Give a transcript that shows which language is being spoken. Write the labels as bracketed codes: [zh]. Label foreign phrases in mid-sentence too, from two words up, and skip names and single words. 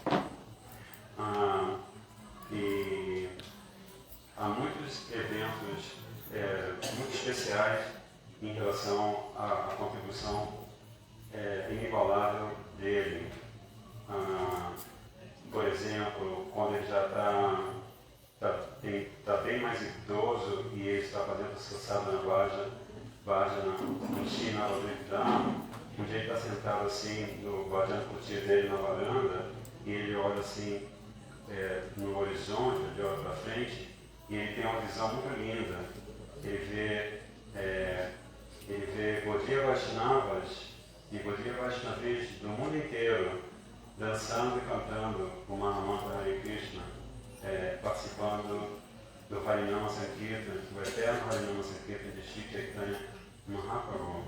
[pt] E há muitos eventos muito especiais em relação à contribuição inigualável dele. Por exemplo, quando ele já está bem mais idoso e ele está fazendo o seu [sa] sadhana bhajana [pt] no China, um dia ele está sentado assim no [sa] bhajana kutir [pt] dele na varanda e ele olha assim no horizonte, ele olha para frente e ele tem uma visão muito linda. Ele vê Gaudiya Vaishnavas e Gaudiya Vaishnavis do mundo inteiro dançando e cantando o Mahamantra Hare Krishna, participando do [sa] Harinama Sankirtan, [pt] do eterno [sa] Harinama Sankirtan [pt] de Shri Chaitanya Mahaprabhu.